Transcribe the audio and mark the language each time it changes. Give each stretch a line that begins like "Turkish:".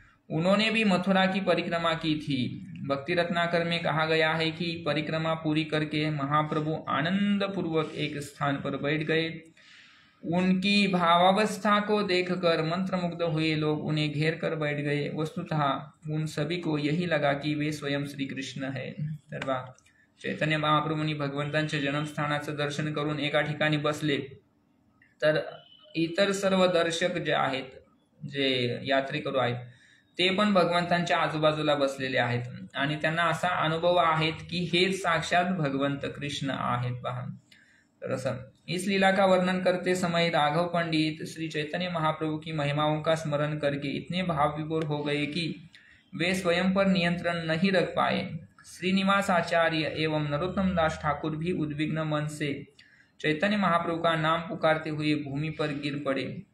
Hindi: उन्होंने भी मथुरा की परिक्रमा की थी. भक्ति रत्नाकर में कहा गया है कि परिक्रमा पूरी करके महाप्रभु आनंद पूर्वक एक स्थान पर बैठ गए. उनकी भावावस्था को देखकर मंत्रमुग्ध हुए लोग उन्हें घेर कर बैठ गए. वस्तुतः उन सभी को यही लगा कि वे स्वयं श्री कृष्ण है.
Marathi: तर चैतन्य महाप्रभूंनी भगवंतांच्या जन्मस्थानाचं दर्शन करून एका ठिकाणी बसले. तर इतर सर्व दर्शक जे आहेत, जे यात्रेकरू आहेत, ते पण भगवंतांच्या आजूबाजूला बसलेले आहेत आणि त्यांना असा अनुभव आहेत की हे साक्षात भगवंत कृष्ण आहेत. पहा, तर असं
Hindi: इस लीला का वर्णन करते समय राघव पंडित श्री चैतन्य महाप्रभु की महिमाओं का स्मरण करके इतने भाव विभोर हो गए कि वे स्वयं पर नियंत्रण नहीं रख पाए. श्रीनिवास आचार्य एवं नरोत्तम दास ठाकुर भी उद्विग्न मन से चैतन्य महाप्रभु का नाम पुकारते हुए भूमि पर गिर पड़े.